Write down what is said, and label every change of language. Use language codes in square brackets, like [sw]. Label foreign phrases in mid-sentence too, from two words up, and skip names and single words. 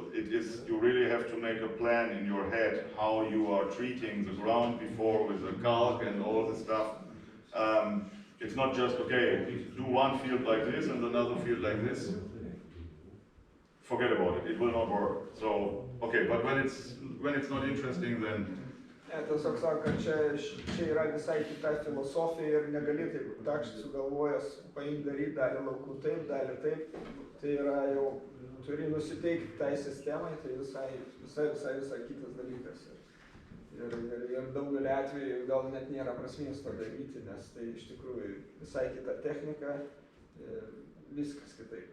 [en] It is, you really have to make a plan in your head how you are treating the ground before with the calc and all this stuff. It's not just, okay, do one field like this and another field like this. Forget about it, it will not work. So, okay, but when it's not interesting, then [lt] Tiesiog sako, kad čia yra visai kita filosofija ir negali taip takšt sugalvojęs paimti daryti dalį laukų taip, dalį taip. Tai yra jau, turi nusiteikti tai sistemai, tai visai kitas dalykas. Ir daugelį atvejų gal net nėra prasmės to daryti, nes tai iš tikrųjų visai kita technika, viskas kitaip.